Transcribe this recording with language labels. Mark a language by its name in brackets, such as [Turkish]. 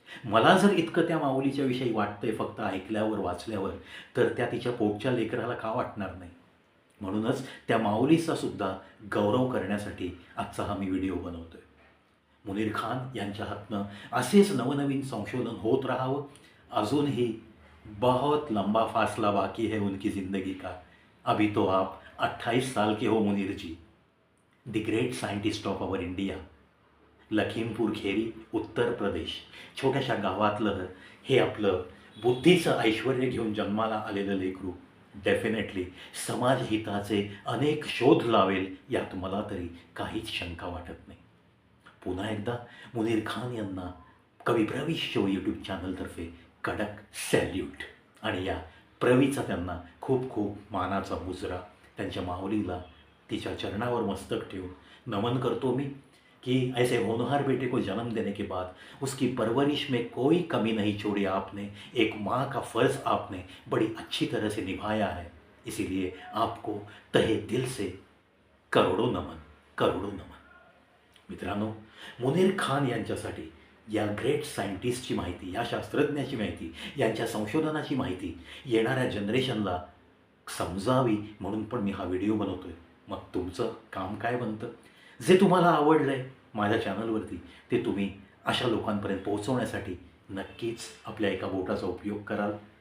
[Marathi] मला जर इतकं त्या माऊलीच्या विषयी वाटतंय फक्त ऐकल्यावर वाचल्यावर, तर त्या तिच्या पोटच्या लेकराला का वाटणार नाही. म्हणूनच त्या माऊलीचा सुद्धा गौरव करण्यासाठी आजचा हा मी व्हिडिओ बनवतोय. मुनीर खान यांच्या हातनं असेच नवनवीन संशोधन होत राहावं. [Hindi] अजूनही बहुत लंबा फासला बाकी है उनकी ज़िंदगी का. अभी तो आप 28 साल के हो मुनीर जी. [English] The great scientist of our India. [Marathi] Lakhimpur खेरी, उत्तर प्रदेश. छोट्याशा गावातलं हे आपलं बुद्धीचं ऐश्वर्य घेऊन जन्माला आलेलं लेकरू डेफिनेटली समाजहिताचे अनेक शोध लावेल यात मला तरी काहीच शंका वाटत नाही. पुन्हा एकदा मुनीर खान यांना कवी प्रवी शो यूट्यूब चॅनलतर्फे कडक सॅल्यूट. आणि या प्रवीचा त्यांना खूप खूप मानाचा मुजरा. त्यांच्या माऊलीला तिच्या चरणावर मस्तक ठेवून नमन करतो मी [Hindi] कि ऐसे होनहार बेटे को जन्म देने के बाद उसकी परवरिश में कोई कमी नहीं छोड़ी आपने. एक माँ का फ़र्ज़ आपने बड़ी अच्छी तरह से निभाया है. इसीलिए आपको तहे दिल से करोडो नमन, करोडो नमन. [Marathi] मित्रांनो, मुनीर खान यांच्यासाठी या ग्रेट सायंटिस्टची माहिती, या शास्त्रज्ञाची माहिती, यांच्या संशोधनाची माहिती येणाऱ्या जनरेशनला समजावी म्हणून पण मी हा व्हिडिओ बनवतो आहे. मग तुमचं काम काय बनतं? जे तुम्हाला आवडलं आहे माझ्या चॅनलवरती ते तुम्ही अशा लोकांपर्यंत पोहोचवण्यासाठी नक्कीच आपल्या एका बोटाचा उपयोग कराल.